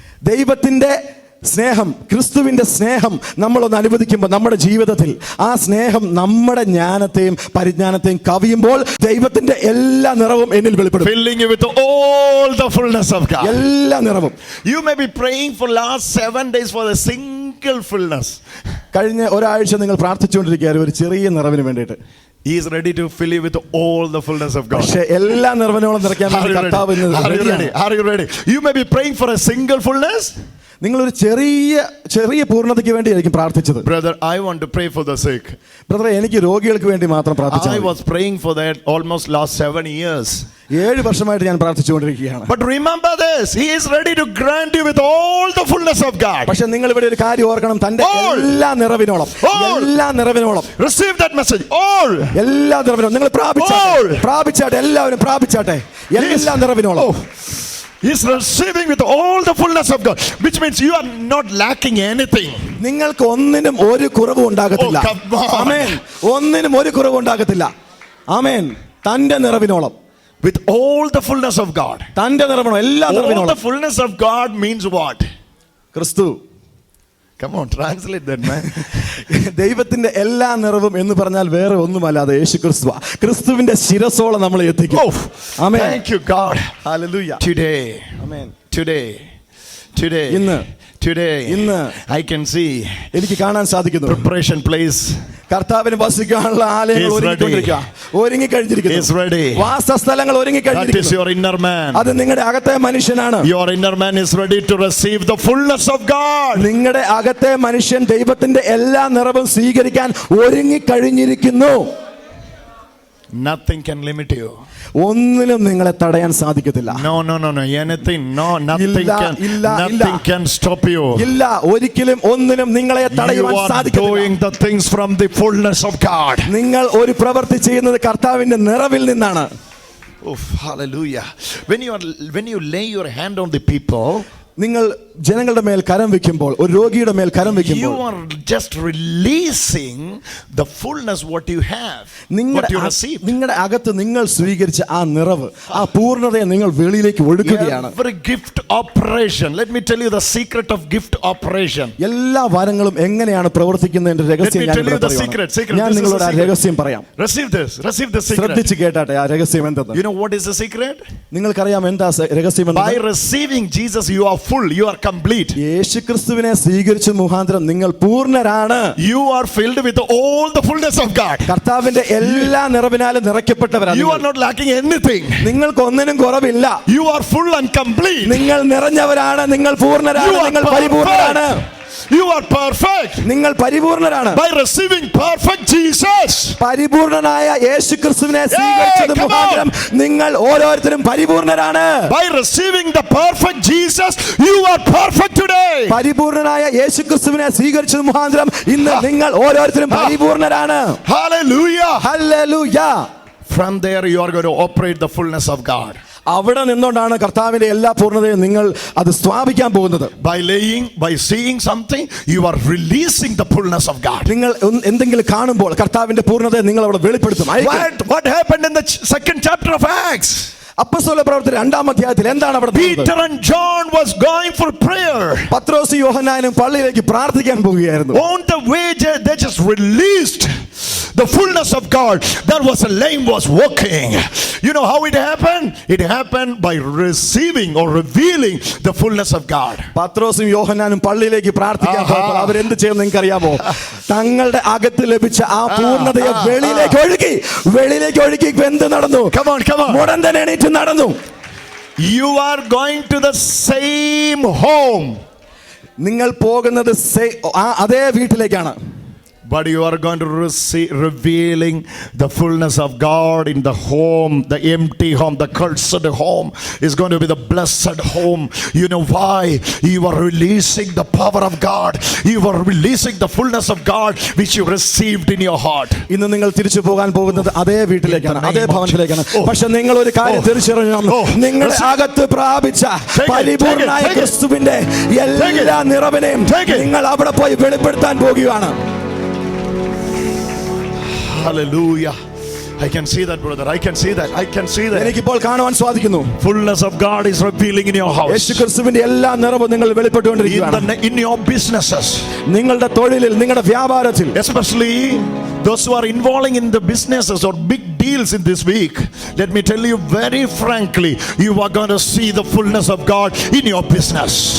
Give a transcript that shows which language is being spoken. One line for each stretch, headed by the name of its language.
Malayalam: ദൈവത്തിന്റെ സ്നേഹം, ക്രിസ്തുവിന്റെ സ്നേഹം നമ്മളൊന്ന് അനുവദിക്കുമ്പോൾ നമ്മുടെ ജീവിതത്തിൽ ആ സ്നേഹം നമ്മുടെ ജ്ഞാനത്തെയും പരിജ്ഞാനത്തെയും കവിയുമ്പോൾ ദൈവത്തിന്റെ എല്ലാ നിറവും എന്നിൽ വെളിപ്പെടും.
English: Filling you with all the fullness of God.
Malayalam: എല്ലാ നിറവും.
English: You may be praying for last 7 days for the single fullness.
Malayalam: കഴിഞ്ഞ ഒരാഴ്ച നിങ്ങൾ പ്രാർത്ഥിച്ചുകൊണ്ടിരിക്കുകയായിരുന്നു ഒരു ചെറിയ നിറവിന് വേണ്ടിയിട്ട്.
English: He is ready to fill you with all the fullness of God.
Malayalam: പക്ഷേ എല്ലാ നിറവിനോളം നിറയ്ക്കാൻ കർത്താവ്.
English: Are you ready? You may be praying for a single fullness.
Malayalam: നിങ്ങളൊരു ചെറിയ പൂർണ്ണതയ്ക്ക് വേണ്ടിയായിരിക്കും പ്രാർത്ഥിച്ചത്.
English: Brother, I want to pray for the sick.
Malayalam: ബ്രദറെ, എനിക്ക് രോഗികൾക്ക് വേണ്ടി മാത്രം
English: I
Malayalam: പ്രാർത്ഥിച്ചാൽ
English: was praying for that almost last 7 years.
Malayalam: 7 വർഷമായിട്ട് ഞാൻ പ്രാർത്ഥിച്ചുകൊണ്ടിരിക്കുകയാണ്.
English: But remember this, he is ready to grant you with all the fullness of God.
Malayalam: പക്ഷെ നിങ്ങൾ ഇവിടെ ഒരു കാര്യം ഓർക്കണം, തന്റെ എല്ലാ നിറവിനോളം
English: Receive that message. All.
Malayalam: എല്ലാ നിറവിനോളം നിങ്ങൾ പ്രാപിച്ചാട്ടെ, എല്ലാവരും പ്രാപിച്ചാട്ടെ, എല്ലാ നിറവിനോളം.
English: He's receiving with all the fullness of God, which means you are not lacking anything.
Malayalam: നിങ്ങൾക്ക് ഒന്നിനും ഒരു കുറവും ഉണ്ടാകത്തില്ല. ആമേൻ. ഒന്നിനും ഒരു കുറവും ഉണ്ടാകത്തില്ല. ആമേൻ. തന്റെ നിറവിനോളം.
English: With all the fullness of God.
Malayalam: തന്റെ നിറവിനോളം, എല്ലാ നിറവിനോളം.
English: All the fullness of God means what?
Malayalam: ക്രിസ്തു.
English: Come on, translate that, man.
Malayalam: ദൈവത്തിന്റെ എല്ലാ നിറവും എന്ന് പറഞ്ഞാൽ വേറെ ഒന്നുമല്ലാതെ യേശു ക്രിസ്തുവാ. ക്രിസ്തുവിന്റെ ശിരസോളം നമ്മൾ എത്തിക്കും.
English: Amen. Thank you, God. Hallelujah. Today. Amen. Today.
Malayalam: ഇന്ന്
English: I can see.
Malayalam: എനിക്ക് കാണാൻ സാധിക്കുന്നു.
English: Preparation place.
Malayalam: കർത്താവിന് വസിക്കാനുള്ള ആലയങ്ങൾ ഒരുങ്ങിക്കഴിഞ്ഞിരിക്കുന്നു. വാസസ്ഥലങ്ങൾ ഒരുങ്ങിക്കഴിഞ്ഞിരിക്കുന്നു.
English: That is your inner man.
Malayalam: അത് നിങ്ങളുടെ അകത്തെ മനുഷ്യനാണ്.
English: Your inner man is ready to receive the fullness of God.
Malayalam: നിങ്ങളുടെ അകത്തെ മനുഷ്യൻ ദൈവത്തിന്റെ എല്ലാ നിറവും സ്വീകരിക്കാൻ ഒരുങ്ങിക്കഴിഞ്ഞിരിക്കുന്നു.
English: Nothing can limit you.
Malayalam: ഒന്നിനും നിങ്ങളെ തടയാൻ സാധിക്കത്തില്ല.
English: No. Nothing can stop you.
Malayalam: ഇല്ല, ഒരിക്കലും ഒന്നിനും നിങ്ങളെ തടയാൻ സാധിക്കില്ല.
English: You are doing the things from the fullness of God.
Malayalam: നിങ്ങൾ ഒരു പ്രവൃത്തി ചെയ്യുന്നത് കർത്താവിന്റെ നിറവിൽ നിന്നാണ്.
English: Oh, hallelujah. When you lay your hand on the people,
Malayalam: നിങ്ങൾ ജനങ്ങളുടെ മേൽ കരം വെക്കുമ്പോൾ, ഒരു രോഗിയുടെ മേൽ കരം വെക്കുമ്പോൾ,
English: you are just releasing the fullness what you have, what you receive.
Malayalam: നിങ്ങളുടെ അകത്ത് നിങ്ങൾ സ്വീകരിച്ച ആ നിറവ്, ആ പൂർണ്ണതയെ നിങ്ങൾ വെളിയിലേക്ക് ഒഴുക്കുകയാണ്.
English: Every gift operation, let me tell you the secret of gift operation.
Malayalam: എല്ലാ വരങ്ങളും എങ്ങനെയാണ് പ്രവർത്തിക്കുന്നതിന്റെ രഹസ്യം ഞാൻ നിങ്ങളോട് ആ രഹസ്യം പറയാം.
English: Receive the secret.
Malayalam: ശ്രദ്ധിച്ച് കേട്ടാട്ടെ ആ രഹസ്യം എന്തെന്ന്.
English: You know what is the secret?
Malayalam: നിങ്ങൾക്കറിയാം എന്താ രഹസ്യം എന്ന്?
English: By receiving Jesus you are full, you are complete.
Malayalam: യേശുക്രിസ്തുവിനെ സ്വീകരിച്ച മുഖാന്തരം നിങ്ങൾ പൂർണ്ണരാണ്.
English: You are filled with all the fullness of God.
Malayalam: കർത്താവിന്റെ എല്ലാ നിറവിനാലും നിറയ്ക്കപ്പെട്ടവരാണ്.
English: You are not lacking anything.
Malayalam: നിങ്ങൾക്ക് ഒന്നിനും കുറവില്ല.
English: You are full and complete.
Malayalam: നിങ്ങൾ നിറഞ്ഞവരാണ്, നിങ്ങൾ പൂർണ്ണരാണ്, നിങ്ങൾ പരിപൂർണ്ണരാണ്.
English: You are perfect.
Malayalam: നിങ്ങൾ പരിപൂർണ്ണരാണ്.
English: By receiving perfect Jesus.
Malayalam: പരിപൂർണ്ണനായ യേശുക്രിസ്തുവിനെ സ്വീകരിച്ചത് മുഖാന്തരം നിങ്ങൾ ഓരോരുത്തരും പരിപൂർണ്ണരാണ്.
English: By receiving the perfect Jesus, you are perfect today.
Malayalam: പരിപൂർണ്ണനായ യേശുക്രിസ്തുവിനെ സ്വീകരിച്ചത് മുഖാന്തരം ഇന്ന് നിങ്ങൾ ഓരോരുത്തരും പരിപൂർണ്ണരാണ്.
English: Hallelujah. Hallelujah. From there you are going to operate the fullness of God.
Malayalam: അവിടെ നിന്നുകൊണ്ടാണ് കർത്താവിന്റെ എല്ലാ പൂർണ്ണതയും നിങ്ങൾ അത് സ്ഥാപിക്കാൻ പോകുന്നത്.
English: By seeing something, you are releasing the fullness of God.
Malayalam: നിങ്ങൾ എന്തെങ്കിലും കാണുമ്പോൾ കർത്താവിന്റെ പൂർണ്ണതയെ നിങ്ങൾ അവിടെ വെളിപ്പെടുത്തും.
English: What happened in the second chapter of Acts?
Malayalam: അപ്പോസ്തല പ്രവൃത്തി 2-ാം അധ്യായത്തിൽ എന്താണ് അവിടെ നടന്നത്?
English: Peter and John was going for prayer.
Malayalam: പത്രോസും യോഹന്നാനും പള്ളിയിലേക്ക് പ്രാർത്ഥിക്കാൻ പോവുകയായിരുന്നു.
English: On the way they just released the fullness of God. There was a lame was walking. You know how it happened? It happened by receiving or revealing the fullness of God.
Malayalam: പത്രോസും യോഹന്നാനും പള്ളിയിലേക്ക് പ്രാർത്ഥിക്കാൻ പോയപ്പോൾ അവരെന്ത് ചെയ്യുമെന്ന് നിങ്ങൾക്ക് അറിയാമോ? തങ്ങളുടെ അകത്ത് ലഭിച്ച ആ പൂർണ്ണതയെ വെളിയിലേക്ക് ഒഴുക്കി എന്ത് നടന്നു?
English: Come on.
Malayalam: മുടന്തൻ എണീറ്റ് നടന്നു.
English: You are going to the same home.
Malayalam: നിങ്ങൾ പോകുന്നത് അതേ വീട്ടിലേക്കാണ്.
English: But you are going to receive revealing the fullness of God in the home, the empty home, the cursed home is going to be the blessed home. You know why? You are releasing the power of God. You are releasing the fullness of God which you received in your heart.
Malayalam: ഇന്ന് നിങ്ങൾ തിരിച്ചു പോകാൻ പോകുന്നത് അതേ വീട്ടിലേക്കാണ്, അതേ ഭവനത്തിലേക്കാണ്. പക്ഷെ നിങ്ങൾ ഒരു കാര്യം തിരിച്ചറിയണം, നിങ്ങളുടെ അകത്ത് പ്രാപിച്ച പരിപൂർണ്ണനായ ക്രിസ്തുവിന്റെ എല്ലാ നിറവിനെയും നിങ്ങൾ അവിടെ പോയി വെളിപ്പെടുത്താൻ പോകുകയാണ്.
English: Hallelujah. I can see that, brother. I can see that.
Malayalam: എനിക്കിപ്പോൾ കാണുവാൻ സാധിക്കുന്നു.
English: Fullness of God is revealing in your house.
Malayalam: യേശുക്രിസ്തുവിന്റെ എല്ലാ നിറവും നിങ്ങൾ വെളിപ്പെട്ടുകൊണ്ടിരിക്കുകയാണ്.
English: In your businesses.
Malayalam: നിങ്ങളുടെ തൊഴിലിൽ, നിങ്ങളുടെ വ്യാപാരത്തിൽ.
English: Especially Those who are involving in the businesses or big deals in this week, let me tell you very frankly, you are going to see the fullness of God in your business.